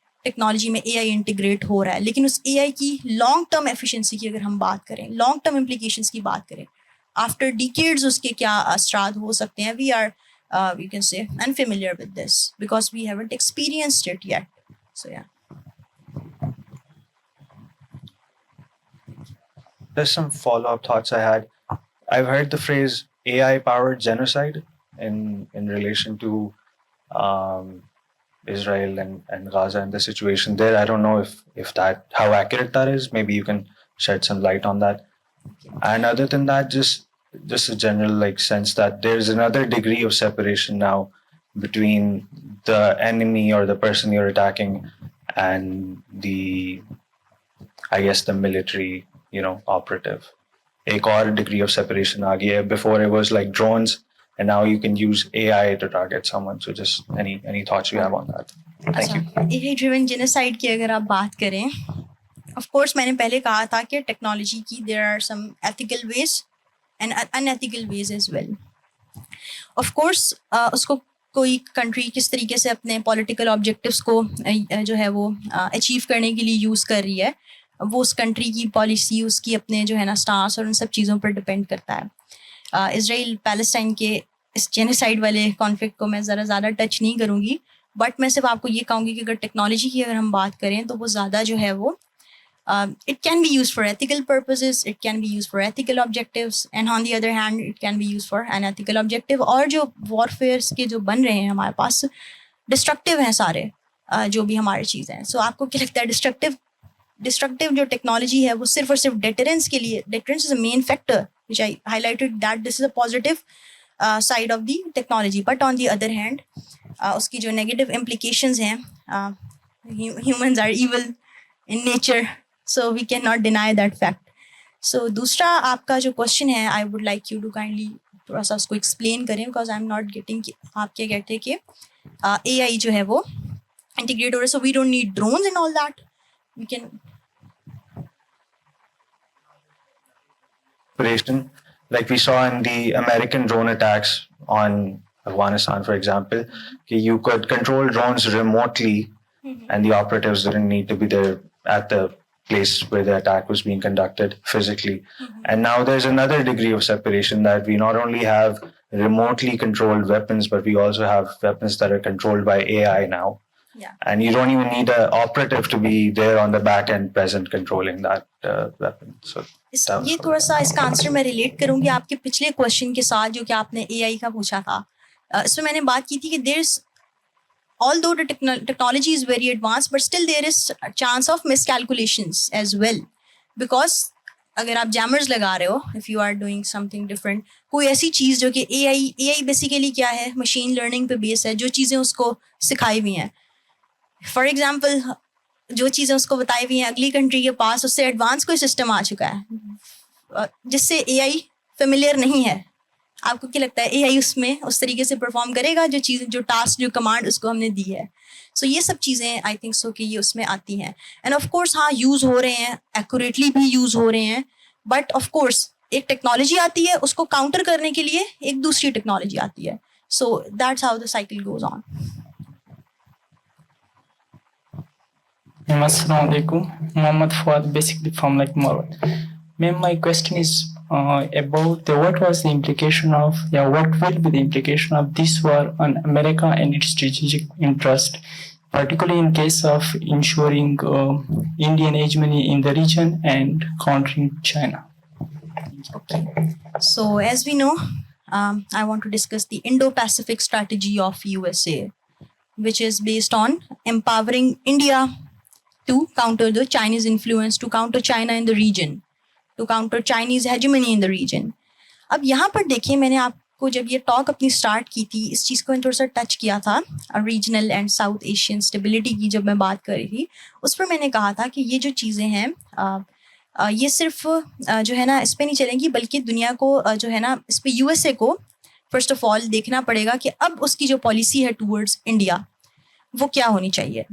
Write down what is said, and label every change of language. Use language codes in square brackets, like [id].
[ur] Technology میں اے آئی integrate ہو رہا ہے, لیکن اس اے آئی کی لانگ ٹرم ایفیشنسی کی اگر ہم بات کریں, لانگ ٹرم امپلیکیشنس کی بات کریں, آفٹر ڈیکیڈز اس کے کیا اثرات ہو سکتے ہیں, [en] We are we can say unfamiliar with this because we haven't experienced it yet. So yeah. There's some follow-up thoughts I had. I've heard the phrase AI-powered genocide in relation to Israel and Gaza and the situation there. I don't know if how accurate that is. Maybe you can shed some light on that. And other than that, just a general sense that there's another degree of separation now between the enemy or the person you're attacking and the military operative. [ur] Ek aur degree of separation aa gaya hai. [en] Before it was like drones, and now you can use AI to target someone. So just any thoughts you have on that? Thank you. AI driven genocide [ur] کی اگر آپ بات کریں, [en] of course [ur] میں نے پہلے کہا تھا کہ ٹیکنالوجی کی [en] there are some ethical ways and unethical ways as well. [ur] Of course اس کو کوئی کنٹری کس طریقے سے اپنے پولیٹیکل آبجیکٹیوس کو جو ہے وہ اچیو کرنے کے لیے یوز کر رہی ہے, وہ اس کنٹری کی پالیسی, اس کی اپنے جو ہے نا اسٹانس اور ان سب چیزوں پر ڈپینڈ کرتا ہے. اسرائیل پیلسٹائن کے اس جینیسائڈ والے کانفلکٹ کو میں ذرا زیادہ ٹچ نہیں کروں گی, بٹ میں صرف آپ کو یہ کہوں گی کہ اگر ٹیکنالوجی کی اگر ہم بات کریں تو وہ زیادہ جو ہے وہ [en] it can be used for ethical purposes, it can be used for ethical objectives, and on the other hand it can be used for unethical objective. [ur] اور جو warfares کے جو بن رہے ہیں ہمارے پاس ڈسٹرکٹیو ہیں سارے جو بھی ہماری چیزیں ہیں. سو آپ کو کیا لگتا ہے ڈسٹرکٹیو جو ٹیکنالوجی ہے وہ صرف اور صرف ڈیٹرنس کے لیے, deterrence is a main factor [en] which I highlighted that this is a positive side of the technology. But on the other hand, [ur] اس کی جو [en] negative implications [ur] ہیں, [en] humans are evil in nature, so we cannot deny that fact. So [ur] دوسرا آپ کا جو [en] question ہے, I would like you to kindly [ur] تھوڑا سا اس کو [en] explain کریں, because I'm not getting [ur] آپ کیا کہتے ہیں کہ [en] AI [ur] جو ہے وہ [en] integrate [ur] ہو رہا ہے, [en] so we don't need drones and all that. We can like we saw in the American drone attacks on Afghanistan, for example, you could control drones remotely and the operatives didn't need to be there at the place where the attack was being conducted physically. And now there's another degree of separation, that we not only have remotely controlled weapons, but we also have weapons that are controlled by AI now. Yeah. And you don't even need an operative to be there on the back end present controlling that weapon. So [ur] یہ تھوڑا سا اس کا answer میں relate کروں گی آپ کے پچھلے کوشچن کے ساتھ جو کہ آپ نے اے آئی کا پوچھا تھا. اس میں نے بات کی تھی کہ [en] There is although the technology is very advanced, but still there is a chance of miscalculations as well. [ur] Because اگر آپ جیمرز لگا رہے ہو, if you are doing something different, کوئی ایسی چیز جو کہ اے آئی بیسیکلی کیا ہے, مشین لرننگ پہ بیس ہے, جو چیزیں اس کو سکھائی ہوئی ہیں. فار ایگزامپل جو چیزیں اس کو بتائی ہوئی ہیں اگلی کنٹری کے پاس اس سے ایڈوانس کوئی سسٹم آ چکا ہے جس سے اے آئی فیملیئر نہیں ہے. آپ کو کیا لگتا ہے اے آئی اس میں اس طریقے سے پرفارم کرے گا جو چیزیں, جو ٹاسک, جو کمانڈ اس کو ہم نے دی ہے؟ سو یہ سب چیزیں آئی تھنک سو کہ یہ اس میں آتی ہیں. اینڈ آف کورس ہاں یوز ہو رہے ہیں, ایکوریٹلی بھی یوز ہو رہے ہیں, بٹ آف کورس ایک ٹیکنالوجی آتی ہے, اس کو کاؤنٹر کرنے کے لیے ایک دوسری ٹیکنالوجی آتی ہے. [en] So that's how the cycle goes on. [ar] Assalamu alaikum. [en] Muhammad Fuad, basically from like Marwat. Ma'am, my question is about what was the implication of, what will be the implication of this war on America and its strategic interest, particularly in case of ensuring Indian hegemony in the region and countering China? Okay. So as we know, I want to discuss the Indo-Pacific strategy of USA, which is based on empowering India to counter the Chinese influence, to counter China in the region, to counter Chinese hegemony in the region. [ur] اب یہاں پر دیکھیں, میں نے آپ کو جب یہ talk اپنی اسٹارٹ کی تھی, اس چیز کو میں تھوڑا سا ٹچ کیا تھا, regional and south Asian stability کی جب میں بات کر رہی تھی, اس پر میں نے کہا تھا کہ یہ جو چیزیں ہیں یہ صرف جو ہے نا اس پہ نہیں چلیں گی, بلکہ دنیا کو جو ہے نا اس پہ یو ایس اے کو فرسٹ آف آل دیکھنا پڑے گا کہ اب اس کی جو پالیسی ہے ٹورڈز انڈیا وہ کیا ہونی چاہیے.